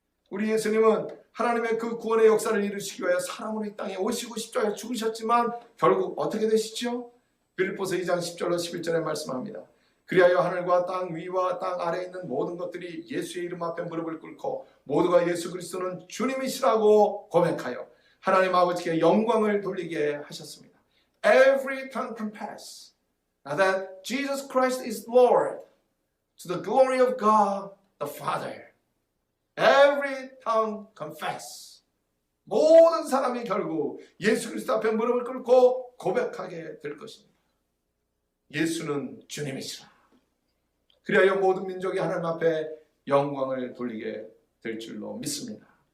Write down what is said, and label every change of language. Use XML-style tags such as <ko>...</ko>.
<ko>우리 예수님은 하나님의 그 구원의 역사를 이루시기 위하여 사람으로 이 땅에 오시고 십자가에 죽으셨지만 결국 어떻게 되시죠? 빌립보서 2장 10절로 11절에 말씀합니다. 그리하여 하늘과 땅 위와 땅 아래에 있는 모든 것들이 예수의 이름 앞에 무릎을 꿇고 모두가 예수 그리스도는 주님이시라고 고백하여 하나님 아버지께 영광을 돌리게 하셨습니다.</ko> <en>Every tongue confess that Jesus Christ is Lord to the glory of God the Father. Every tongue confess.</en> <ko>모든 사람이 결국 예수 그리스도 앞에 무릎을 꿇고 고백하게 될 것입니다. 예수는 주님이시라. 그리하여 모든 민족이 하나님 앞에 영광을 돌리게 될 줄로 믿습니다.</ko>